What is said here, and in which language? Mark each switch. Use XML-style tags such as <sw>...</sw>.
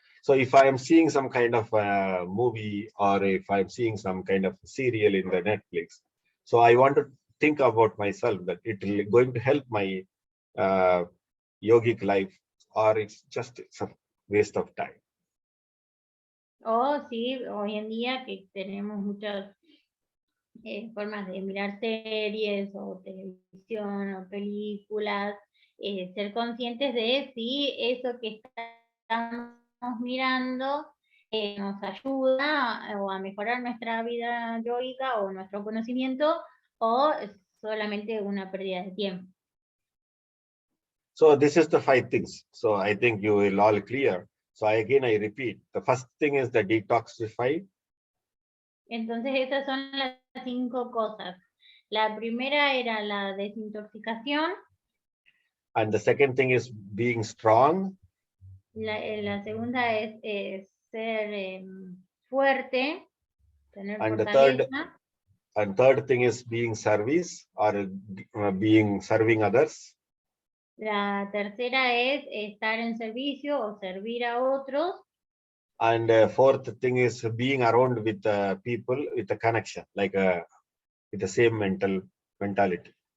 <en>So if I am seeing some kind of movie or if I'm seeing some kind of serial in the Netflix, so I want to think about myself that it will going to help my yogic life or it's just a waste of time.</en> <es>O sí, hoy en día que tenemos muchas formas de mirar series o televisión o películas, ser conscientes de si eso que estamos mirando nos ayuda o a mejorar nuestra vida yoica o nuestro conocimiento o es solamente una pérdida de tiempo.</es> <en>So this is the 5 things. So I think you will all clear. So again, I repeat, the first thing is the detoxify.</en> <es>Entonces esas son las 5 cosas. La primera era la desintoxicación.</es> <en>And the second thing is being strong.</en> <es>La segunda es ser fuerte, tener</es> <en>And the</en> <es>fortaleza.</es> <en>third thing is being service or being serving others.</en> <es>La tercera es estar en servicio o servir a otros.</es> <en>And fourth thing is being around with people with a connection, like with the same mentality.</en>